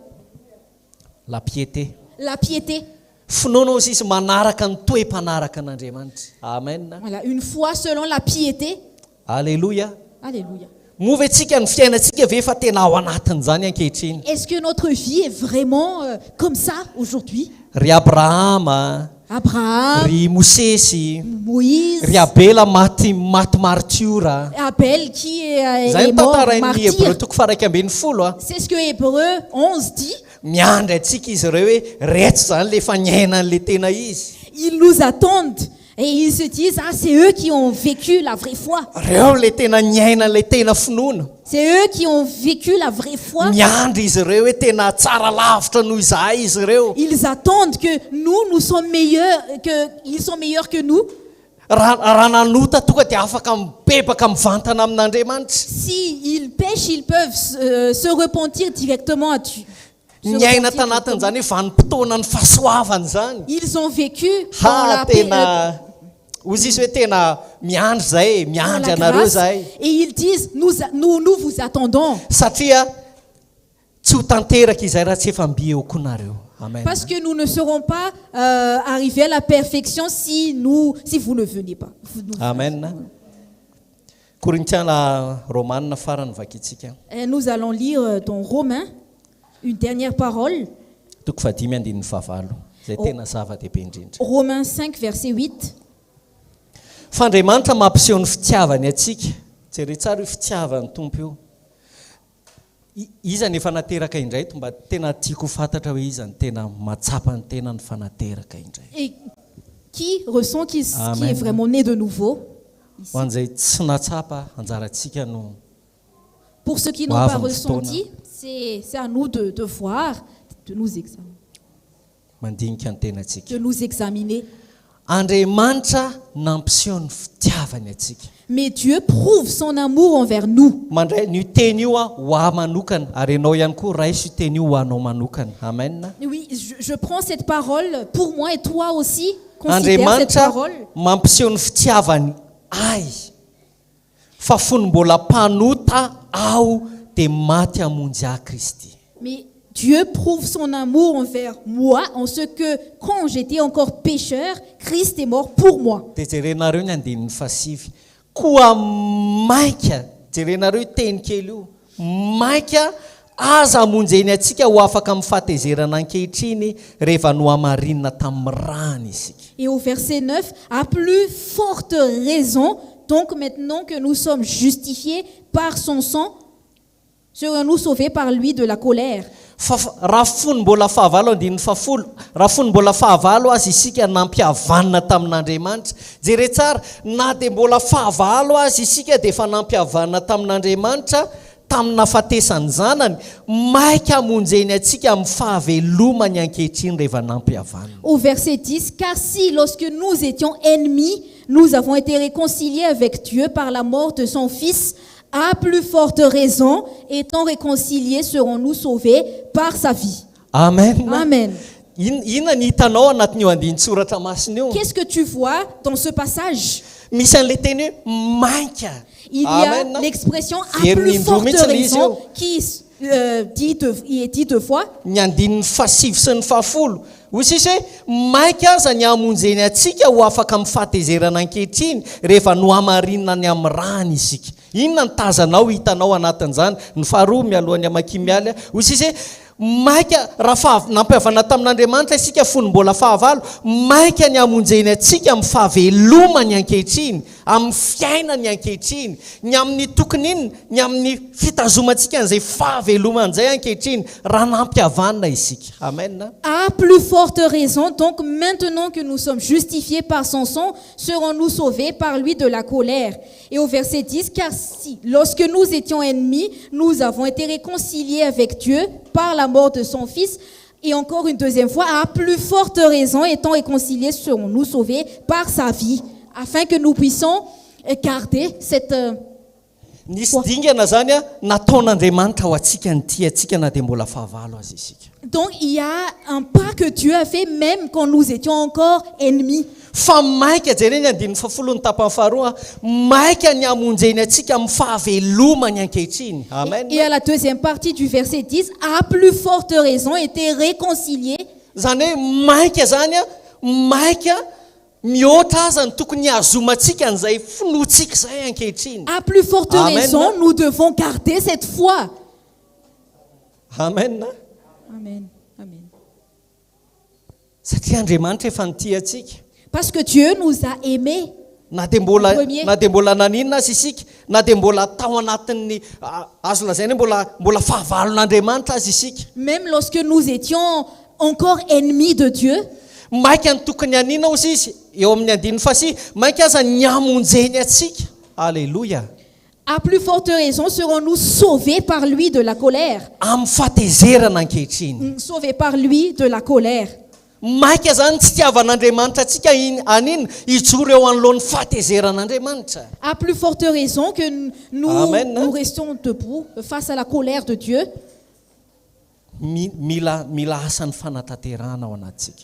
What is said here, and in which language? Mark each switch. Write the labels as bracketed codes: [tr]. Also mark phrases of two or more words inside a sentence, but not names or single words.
[fr] La piété. la piété. [mg] Finoana ozy izy manaraka ny toe-panaraka an'Andriamanitra. Amen. [fr] Voilà, une foi selon la piété. Alléluia. Alléluia. [mg] Mova antsika ny fiainantsika ve fa tena ao anatin'izany ankehitriny. [fr] Est-ce que notre vie est vraiment comme ça aujourd'hui? [mg] Ry Abrahama, [fr] Abraham, [mg] ry Mosesy, [fr] Moïse, [mg] ry Abela maty martiora. [fr] Abel qui [mg] Zay [fr] est [mg] ny [fr] mort [mg] tantarain'ny Hébreu [fr] martyr. [mg] toko faha 1/20. [fr] C'est ce que Hébreu 11 dit. [mg] Miandry antsika izy ireo hoe reto zany le fa niainan'le tena izy. [fr] Ils nous attendent et ils se disent, ah, c'est eux qui ont vécu la vraie foi. [mg] Reo le tena niainan'le tena finoana. [fr] C'est eux qui ont vécu la vraie foi. [mg] Miandry izy ireo hoe tena tsara lavitra noho izahay izy ireo. [fr] Ils attendent que nous sommes meilleurs, qu'ils sont meilleurs que nous. [mg] Raha nanota tonga dia afaka mipepaka mivantana amin'Andriamanitra. [fr] Si ils pêchent, ils peuvent se repentir directement à Dieu. Se [mg] Niaina [fr] repentir [mg] tanatin'izany hoe vanim-potoana ny fahasoavana zany. [fr] Ils ont vécu dans la paix, [mg] Tena ozy izy hoe tena miandry zay, [fr] dans [mg] miandry [fr] la [mg] anareo [fr] grâce, [mg] zahay. [fr] et ils disent, nous vous attendons. [mg] Satria tsy ho tanteraka izay raha tsy efa mby eo koa nareo. Amen. [fr] Parce que nous ne serons pas arrivés à la perfection si vous ne venez pas. Amen. [mg] Korintiana Romanina farany vakitsika. [fr] Et nous allons lire dans Romains une dernière parole. [mg] Toko fadimy andininy fahavalo. Zay tena zava-dehibe indrindra. [fr] Romains 5, verset 8. [mg] Fandriamanitra mampiseho ny fitiavany atsika. Jereo tsara io fitiavan'ny tompo io. Iza ny efa nateraka indray mba tena tiako fantatra hoe iza ny tena matsapa ny tena ny fanateraka indray. [fr] Et qui ressent qui Amen. est vraiment né de nouveau? [mg] Ho an'izay tsy natsapa anjarantsika no [fr] Pour ceux qui n'ont Wow, pas vous ressenti, c'est à nous de voir, de nous examiner. [mg] mandinika ny tenantsika. [fr] De nous examiner. [mg] Andriamanitra nampiseho ny fitiavany atsika. [fr] Mais Dieu prouve son amour envers nous. [mg] Mandray ny teny io ho ahy manokana ary ianao ihany koa raisy io teny io ho anao manokana. Amen. [fr] Oui, je prends cette parole pour moi et toi aussi. Considère cette [mg] Andriamanitra [fr] parole. [mg] mampiseho ny fitiavany ahy fa fony mbola mpanota aho dia maty hamonjy ahy Kristy. [fr] Mais Dieu prouve son amour envers moi en ce que quand j'étais encore pécheur, Christ est mort pour moi. [mg] Dia jerenareo ny andinin'ny fasivy koa maika jerenareo teny kely io maika aza hamonjeny atsika ho afaka amin'ny fahatezerana ankehitriny rehefa no hamarinina tamin'ny rany isika. [fr] Et au verset 9, à plus forte raison, donc maintenant que nous sommes justifiés par son sang, serons-nous sauvés par lui de la colère. [mg] Raha fony mbola fahavalo andininy fafolo raha fony mbola fahavalo azy isika nampihavanana tamin'Andriamanitra. Jere tsara na dia mbola fahavalo azy isika dia efa nampihavanana tamin'Andriamanitra tamin'ny nahafatesany zanany maika hamonjeny atsika amin'ny fahavelomany ankehitriny rehefa nampihavanana. [fr] Au verset 10, car si lorsque nous étions ennemis, nous avons été réconciliés avec Dieu par la mort de son Fils, à plus forte raison, étant réconciliés, serons-nous sauvés par sa vie. Amen. Amen. [mg] Inona ny hitanao anatin'io andinin-tsoratra masina io? [fr] Qu'est-ce que tu vois dans ce passage? [mg] Misy an'ilay teny hoe maika. [fr] Il y Amen. a l'expression à [mg] Very [fr] plus forte [mg] indromitsy ilay izy [fr] raison [mg] io. [fr] qui est dit deux fois. [mg] Ny andinin'ny fasivy sy ny fahafolo hoy sisy hoe maika aza ny hamonjeny atsika ho afaka amin'ny fahatezerana ankehitriny rehefa no hamarinina ny amin'ny rany isika. Inona ny tazanao hitanao anatin'izany? Ny faharoa mialohan'ny amakimialy hoy sisy hoe maika raha nampihavana tamin'Andriamanitra isika fony mbola fahavalo maika ny hamonjeny atsika amin'ny fahavelomany ankehitriny amin'ny fiainany ankehitriny ny amin'ny tokony inona ny amin'ny fitazomantsika an'izay fahaveloman'izay ankehitriny raha nampihavanana isika. Amen. [fr] À plus forte raison, donc maintenant que nous sommes justifiés par son sang, serons-nous sauvés par lui de la colère. Et au verset 10, car si, lorsque nous étions ennemis, nous avons été réconciliés avec Dieu par la mort de son Fils, et encore une deuxième fois, à plus forte raison, étant réconciliés, serons-nous sauvés par sa vie, afin que nous puissions garder [mg] nisy dingana zany a nataon'Andriamanitra ho atsika nyty atsika na dia mbola fahavalo azy isika. [fr] Donc il y a un pas que Dieu a fait même quand nous étions encore ennemis. [mg] Fa maika jereny andiny fafolony tapany faharoa maika ny amonjeny atsika amin'ny fahavelomany ankehitriny. Amen. [fr] Et à la deuxième partie du verset 10, à plus forte raison était réconcilié. [mg] Zany hoe maika zany a maika mihoatra aza ny tokony hazomantsika n'izay finoantsika izay ankehitriny. [fr] À plus forte Amen. raison, nous devons garder cette foi. Amen. Amen. Amen. [mg] Satria Andriamanitra efa nitia atsika. [fr] Parce que Dieu nous a aimés. [mg] Na dia mbola [fr] Premier. [mg] na dia mbola naninona azy isika na dia mbola tao anatin'ny azo lazaina hoe mbola fahavalon'Andriamanitra azy isika. [fr] Même lorsque nous étions encore ennemis de Dieu, [mg] Maika ny tokony hanina ozy izy eo amin'ny andininy fasy maika aza ny amonjeny atsika. Alléluia. [fr] à plus forte raison serons-nous sauvés par lui de la colère. [mg] Amin'ny fahatezerana ankehitriny. [fr] Sauvés par lui de la colère. [mg] Maika zany tsy tiavan'Andriamanitra atsika anina hijoro eo anoloan'ny fahatezeran'Andriamanitra. [fr] À plus forte raison que Amen. nous restions debout face à la colère de Dieu. [mg] Mila asan'ny fanatanterahana ao anatsika.